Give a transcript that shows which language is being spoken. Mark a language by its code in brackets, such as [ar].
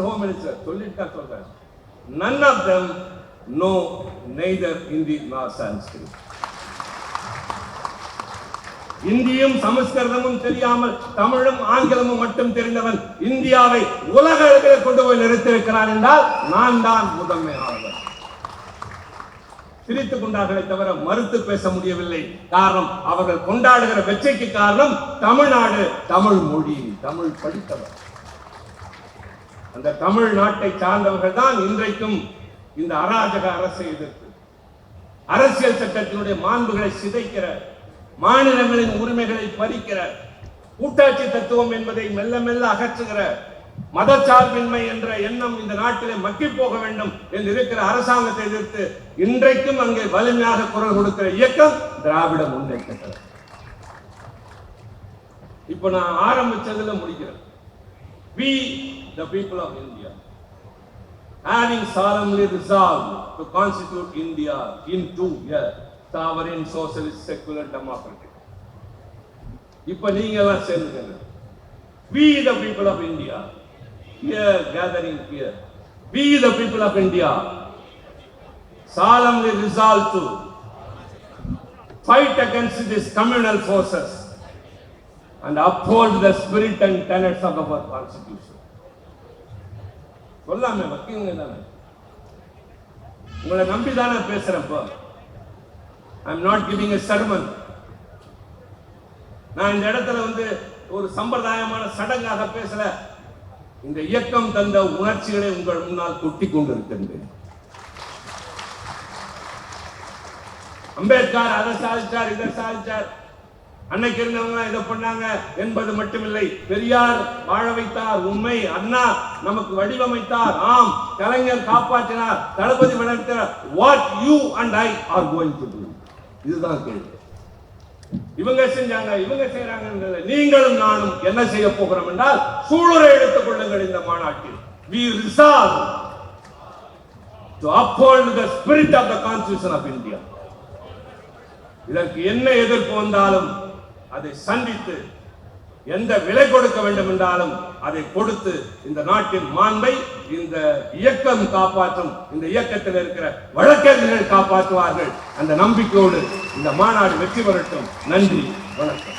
[en] Home Minister [ta] சொல்லிட்டா சொல்றார், [en] none of them know neither Hindi nor Sanskrit. [ta] இந்தியும் சமஸ்கிருதமும் தெரியாமல் தமிழும் ஆங்கிலமும் மட்டும் தெரிந்தவன் இந்தியாவை உலக அளவில் கொண்டு போய் நிறுத்தியிருக்கிறார் என்றால் நான் தான் முதன்மையானவர். சிரித்துக் கொண்டார்களே தவிர மறுத்து பேச முடியவில்லை. காரணம், அவர்கள் கொண்டாடுகிற வெற்றிக்கு காரணம் தமிழ்நாடு, தமிழ் மொழி, தமிழ் படித்தவர். அந்த தமிழ்நாட்டை சார்ந்தவர்கள் தான் இன்றைக்கும் இந்த அராஜக அரசை எதிர்த்து அரசியல் சட்டத்தினுடைய மாண்புகளை சிதைக்கிற, மாநிலங்களின் உரிமைகளை பறிக்கிற, கூட்டாட்சி தத்துவம் என்பதை மெல்ல மெல்ல அகற்றுகிற, மதச்சார்பின்மை என்ற எண்ணம் இந்த நாட்டிலே மக்கி போக வேண்டும் என்று இருக்கிற அரசாங்கத்தை எதிர்த்து இன்றைக்கும் அங்கே வலிமையாக குரல் கொடுக்கிற இயக்கம் திராவிட முன்னேற்ற கழகம். இப்ப நான் ஆரம்பிச்சதுல முடிக்கிறேன். [en] We, the people of India, having solemnly resolved to constitute India into a sovereign socialist secular democracy. [ta] இப்ப நீங்க எல்லாம் சேர்ந்துக்கங்க. [en] We, the people of India, here gathering here, we, the people of India, solemnly resolved to fight against these communal forces and uphold the spirit and tenets of our constitution. [ta] சொல்லாமே வக்கீங்க தானே, உங்களை நம்பி தானே பேசுறப்போ. [en] I am not giving a sermon. [ta] நான் இந்த இடத்துல ஒரு சம்பிரதாயமான சடங்காக பேசல. இந்த இயக்கம் தந்த உணர்ச்சிகளை உங்கள் முன்னால் கொட்டி கொண்டிருக்கின்றேன். அம்பேத்கர் அதை சாதிச்சார், இதை சாதிச்சார், அன்னைக்கு இருந்தவங்க இதை பண்ணாங்க என்பது மட்டுமில்லை. பெரியார் வாழ வைத்தார், உண்மை. அண்ணா நமக்கு வடிவமைத்தார், ஆம். கலைஞர் காப்பாற்றினார், தளபதி வளர்த்தார். [en] what you and I are going to do, [ta] இதுதான் கேள்வி. இவங்க செஞ்சாங்க, இவங்க செய்யறாங்க. நீங்களும் நானும் என்ன செய்ய போகிறோம் என்றால், சூளுரை எடுத்துக் கொள்ளுங்கள். இந்த மாநாட்டில் [en] we resolve to uphold the spirit of the constitution of India. [ta] இதற்கு என்ன எதிர்ப்பு வந்தாலும் அதை சந்தித்து, எந்த விலை கொடுக்க வேண்டும் என்றாலும் அதை கொடுத்து இந்த நாட்டின் மாண்பை இந்த இயக்கம் காப்பாற்றும். இந்த இயக்கத்தில் இருக்கிற வழக்கறிஞர்கள் காப்பாற்றுவார்கள். அந்த நம்பிக்கையோடு இந்த மாநாடு வெற்றி பெறட்டும். நன்றி, வணக்கம்.